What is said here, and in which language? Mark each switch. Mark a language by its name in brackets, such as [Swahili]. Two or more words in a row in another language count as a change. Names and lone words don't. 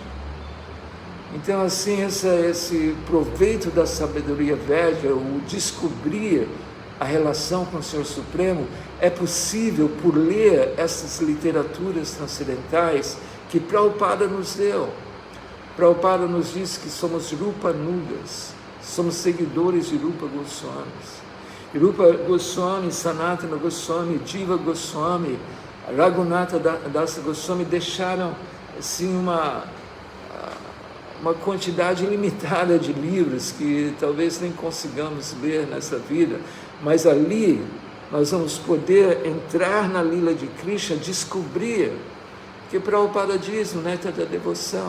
[Portuguese] Então assim, esse proveito da sabedoria védica, o descobrir a relação com o Senhor Supremo, é possível por ler essas literaturas transcendentais que Prabhupada nos deu. Prabhupada nos diz que somos Rupanugas, somos seguidores de Rupa Goswami. Rupa Goswami, Sanatana Goswami, Jiva Goswami, Raghunatha Dasa Goswami deixaram assim uma quantidade ilimitada de livros que talvez nem consigamos ler nessa vida, mas ali nós vamos poder entrar na lila de Krishna, descobrir que Prabhupada diz no Néctar da Devoção.